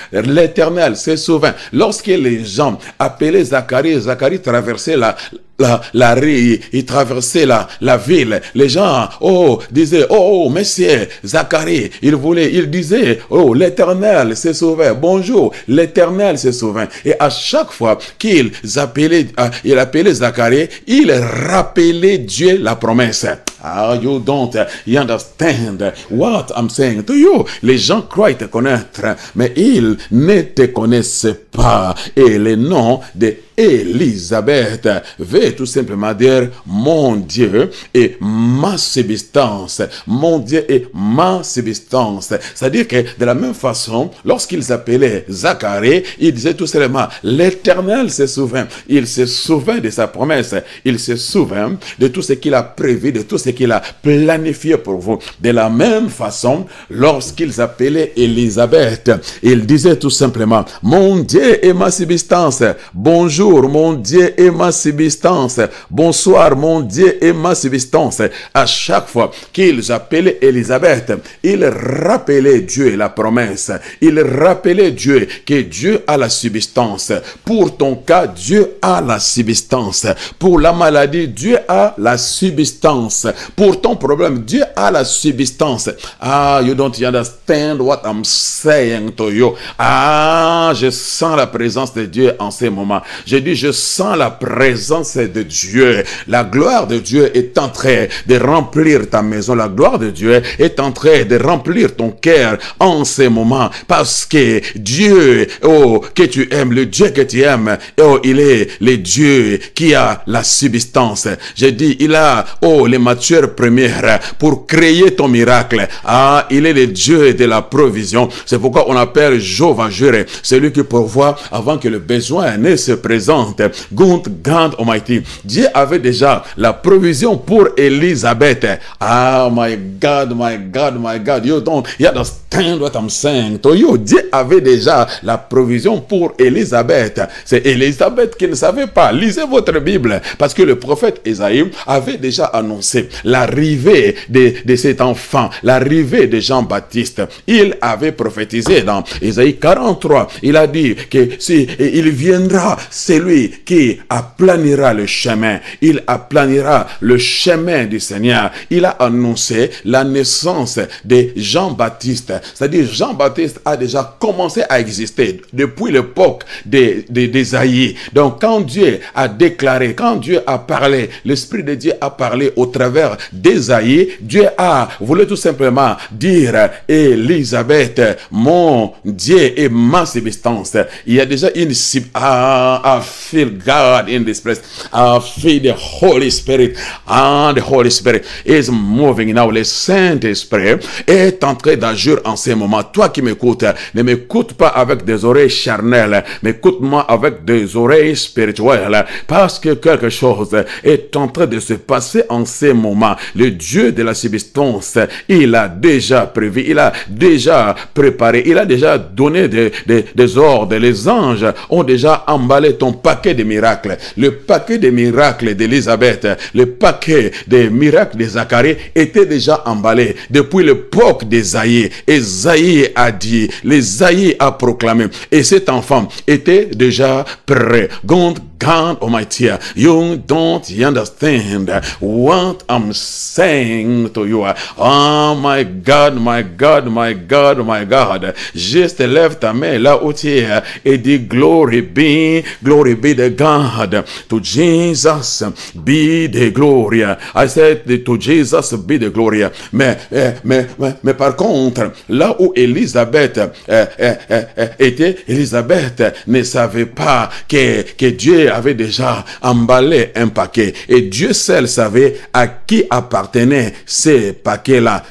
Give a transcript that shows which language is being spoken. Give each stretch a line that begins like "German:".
French: L'Éternel se souvint. Lorsque les gens appelaient Zacharie, Zacharie traversait la rue, il traversait la ville. Les gens, disaient, monsieur Zacharie, il disait, l'Éternel s'est sauvé. Bonjour, l'Éternel s'est sauvé. Et à chaque fois qu'il appelait Zacharie, il rappelait Dieu la promesse.
English: You don't you understand what I'm saying to you.
French: Les gens croient te connaître, mais ils ne te connaissent pas. Et le nom de Élisabeth veut tout simplement dire mon Dieu et ma subsistance. Mon Dieu et ma subsistance. C'est-à-dire que de la même façon, lorsqu'ils appelaient Zacharie, ils disaient tout simplement l'Éternel se souvient. Il se souvient de sa promesse. Il se souvient de tout ce qu'il a prévu, de tout ce qu'il a planifié pour vous. De la même façon, lorsqu'ils appelaient Élisabeth, ils disaient tout simplement mon Dieu et ma subsistance. Bonjour mon Dieu et ma subsistance. Bonsoir mon Dieu et ma subsistance. À chaque fois qu'ils appelaient Élisabeth, ils rappelaient Dieu et la promesse. Ils rappelaient Dieu que Dieu a la subsistance. Pour ton cas, Dieu a la subsistance. Pour la maladie, Dieu a la subsistance. Pour ton problème, Dieu a la subsistance.
English: You don't understand what I'm saying to you.
French: Je sens la présence de Dieu en ces moments. Je dis, je sens la présence de Dieu. La gloire de Dieu est en train de remplir ta maison. La gloire de Dieu est en train de remplir ton cœur en ces moments. Parce que Dieu, que tu aimes, le Dieu que tu aimes, il est le Dieu qui a la subsistance. Je dis, il a, les matières premières pour créer ton miracle. Il est le Dieu de la provision. C'est pourquoi on appelle Jéhovah-Jireh, celui qui pourvoit avant que le besoin ne se présente.
English: God Almighty.
French: Dieu avait déjà la provision pour Élisabeth.
English: My God, my God, my God. You don't understand what I'm saying to you.
French: Dieu avait déjà la provision pour Élisabeth. C'est Élisabeth qui ne savait pas. Lisez votre Bible. Parce que le prophète Ésaïe avait déjà annoncé l'arrivée de cet enfant, l'arrivée de Jean-Baptiste. Il avait prophétisé dans Ésaïe 43. Il a dit que si il viendra, celui qui aplanira le chemin. Il aplanira le chemin du Seigneur. Il a annoncé la naissance de Jean-Baptiste. C'est-à-dire Jean-Baptiste a déjà commencé à exister depuis l'époque d'Ésaïe. Donc quand Dieu a déclaré, quand Dieu a parlé, l'Esprit de Dieu a parlé au travers d'Ésaïe, Dieu a voulu tout simplement dire Élisabeth, mon Dieu et ma substance. Il y a déjà une
English: I feel God in this place. I feel the Holy Spirit. The Holy Spirit is moving now.
French: Le Saint-Esprit est en train d'agir en ces moments. Toi qui m'écoutes, ne m'écoute pas avec des oreilles charnelles, mais écoute-moi avec des oreilles spirituelles, parce que quelque chose est en train de se passer en ces moments. Le Dieu de la subsistance, il a déjà prévu, il a déjà préparé, il a déjà donné des ordres. Les anges ont déjà emballé ton paquet de miracles. Le paquet de miracles d'Élisabeth, le paquet de miracles de Zacharie était déjà emballé depuis l'époque d'Ésaïe. Ésaïe a dit, l'Ésaïe a proclamé, et cet enfant était déjà prêt.
English: God Almighty, you don't understand what I'm saying to you. Oh my God, my God, my God, my God.
French: Juste lève ta main là où tu es et dis
English: glory be the God. To Jesus be the glory. I said to Jesus be the glory.
French: Mais par contre, là où Élisabeth était, Élisabeth ne savait pas que Dieu avait déjà emballé un paquet. Et Dieu seul savait à qui appartenaient ces paquets-là.